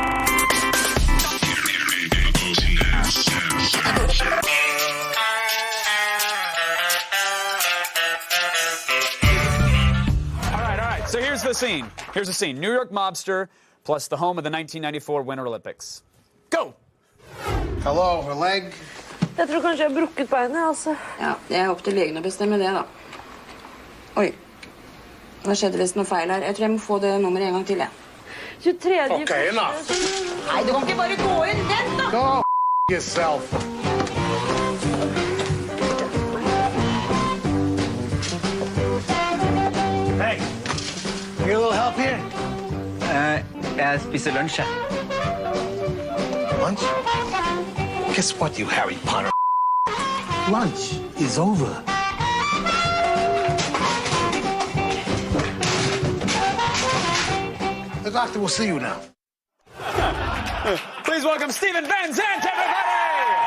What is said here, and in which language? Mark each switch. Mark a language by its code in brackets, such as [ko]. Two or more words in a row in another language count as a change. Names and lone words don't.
[en] So here's the scene. Here's the scene. New York mobster plus the home of the 1994 Winter Olympics. Go! Hello, her leg. [no] Jeg tror kanskje jeg har brukket beinet, altså. Ja, det er opp til legen å bestemme det, da. Oi. Hva skjedde hvis noe feil her? Jeg tror jeg må få det nummeret en gang til, jeg. 23. [en] Okay, enough. [no] Nei, du kan ikke bare gå inn. Vent, da! [en] Go yourself. Hey, need a little help here? [no] Jeg spiser lunsj, jeg. [en] Lunch? Guess what, you Harry Potter? Lunch is over. The doctor will see you now. Please welcome Steven Van Zandt, everybody!